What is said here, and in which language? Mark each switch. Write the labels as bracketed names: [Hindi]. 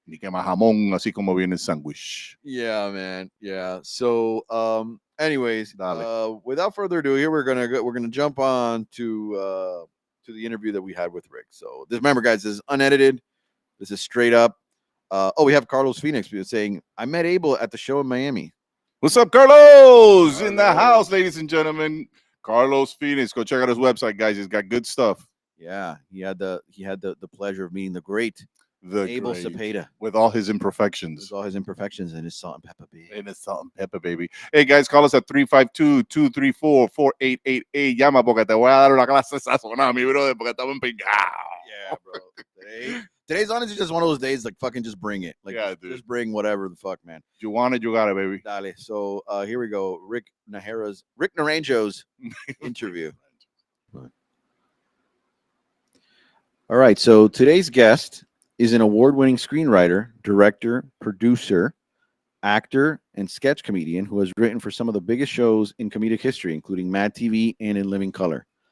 [Spanish] Ni que más jamón, así como viene el sándwich. [English] Yeah, man. Yeah. So, anyways, without further ado, here we're gonna jump on to the interview that we had with Rick. So, remember, guys, this is unedited. This is straight up. We have Carlos Phoenix saying, "I met Abel at the show in Miami." What's up, Carlos? In the house, ladies and gentlemen. Carlos Phoenix. Go check out his website, guys. He's got good stuff. Yeah, he had the pleasure of meeting the great Abel Cepeda with all his imperfections. With all his imperfections and his salt and pepper baby. And his salt and pepper baby. Hey guys, call us at 352-234-4888. [Spanish] Llama porque te voy a dar una clase sazonada, mi brother, porque estamos empingados. [English] Yeah, bro. Today's honestly just one of those days, like fucking just bring it. Like, yeah, just bring whatever the fuck, man. You want it, you got it, baby. Dale. So here we go. Rick Naranjo's interview. All right, so today's guest is an award-winning screenwriter, director, producer, actor, and sketch comedian who has written for some of the biggest shows in comedic history, including MADTV and In Living Color.